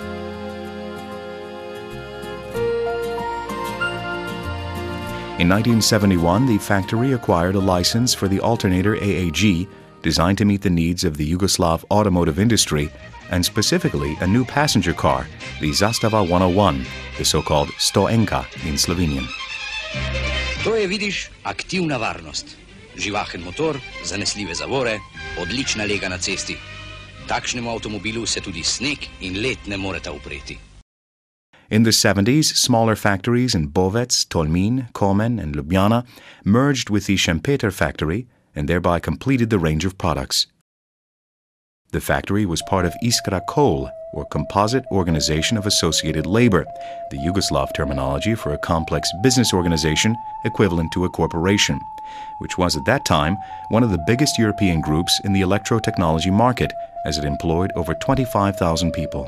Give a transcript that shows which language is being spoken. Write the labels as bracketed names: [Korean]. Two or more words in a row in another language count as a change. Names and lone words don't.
[English] In 1971, the factory acquired a license for the alternator AAG, designed to meet the needs of the Yugoslav automotive industry, and specifically a new passenger car, the Zastava 101, the so-called Stoenka in Slovenian. [Slovenian] To je, vidiš, aktivna varnost. Živahen motor, zanesljive zavore, odlična lega na cesti. Takšnemu avtomobilu se tudi sneg in led ne moreta upreti. [English] In the 70s, smaller factories in Bovec, Tolmin, Komen and Ljubljana merged with the Šempeter factory and thereby completed the range of products. The factory was part of Iskra Kol, or Composite Organization of Associated Labor, the Yugoslav terminology for a complex business organization equivalent to a corporation, which was at that time one of the biggest European groups in the electrotechnology market, as it employed over 25,000 people.